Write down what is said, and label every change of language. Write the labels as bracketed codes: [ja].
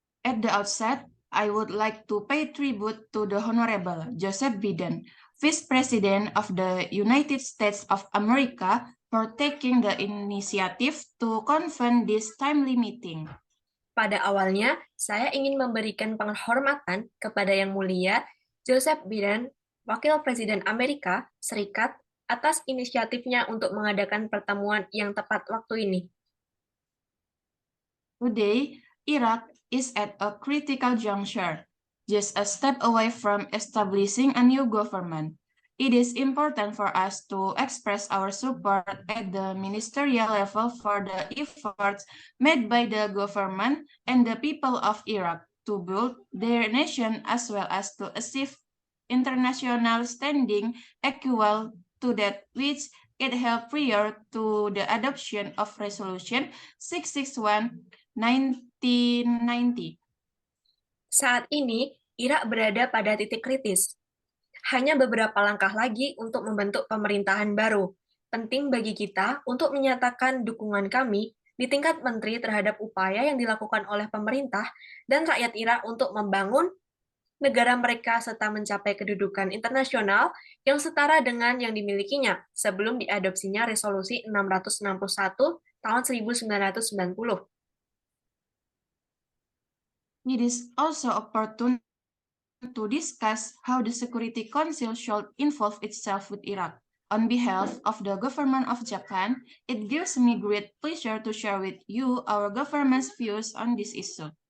[en] At the outset, I would like to pay tribute to the Honorable Joseph Biden, Vice President of the United States of America, for taking the initiative to convene this timely meeting. [id] Pada awalnya, saya ingin memberikan penghormatan kepada Yang Mulia Joseph Biden, Wakil Presiden Amerika Serikat, atas inisiatifnya untuk mengadakan pertemuan yang tepat waktu ini. [en] Today, Iraq is at a critical juncture, just a step away from establishing a new government. It is important for us to express our support at the ministerial level for the efforts made by the government and the people of Iraq to build their nation as well as to achieve international standing equal to that which it held prior to the adoption of Resolution 661 1990. [id] Saat ini, Irak berada pada titik kritis. Hanya beberapa langkah lagi untuk membentuk pemerintahan baru. Penting bagi kita untuk menyatakan dukungan kami di tingkat menteri terhadap upaya yang dilakukan oleh pemerintah dan rakyat Irak untuk membangun negara mereka serta mencapai kedudukan internasional yang setara dengan yang dimilikinya sebelum diadopsinya Resolusi 661 tahun 1990. [en] It is also opportune to discuss how the Security Council should involve itself with Iraq. On behalf of the government of Japan, it gives me great pleasure to share with you our government's views on this issue.